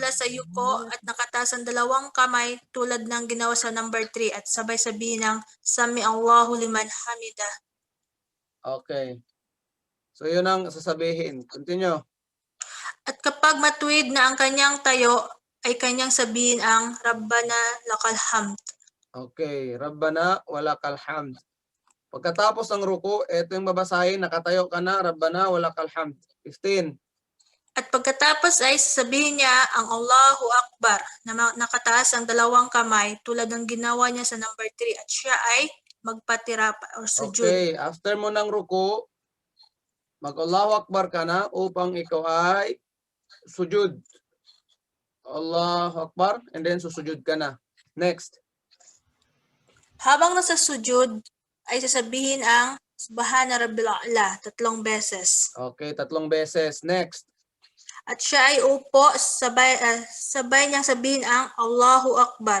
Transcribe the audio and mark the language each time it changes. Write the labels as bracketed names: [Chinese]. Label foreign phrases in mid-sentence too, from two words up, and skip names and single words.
[Filipino] mula sa yuko at nakataas ang dalawang kamay tulad ng ginawa sa number 3 at sabay sabihin ng [Arabic] سمع الله لمن حمده. [Filipino] Okay. So yun ang sasabihin. Continue. At kapag matuwid na ang kanyang tayo, ay kanyang sabihin ang [Arabic] ربنا لك الحمد. Okay, ربنا ولك الحمد. [Filipino] Pagkatapos ng ruku, ito yung babasahin, nakatayo ka na, [Arabic] ربنا ولك الحمد. 15. [Filipino] At pagkatapos ay sasabihin niya ang [Arabic] الله أكبر [Filipino] na nakataas ang dalawang kamay tulad ng ginawa niya sa number 3 at siya ay magpatirapa o sujud. Okay, after mo ng ruku, mag- [Arabic] الله أكبر [Filipino] ka na upang ikaw ay sujud. [Arabic] الله أكبر, [English] and then [Filipino] susujud ka na. Next. Habang nasa sujud, ay sasabihin ang [Arabic] سبحان ربي الأعلى [Filipino] 3 beses. Okay, 3 beses. Next. At siya ay upo, sabay niyang sabihin ang [Arabic] الله أكبر.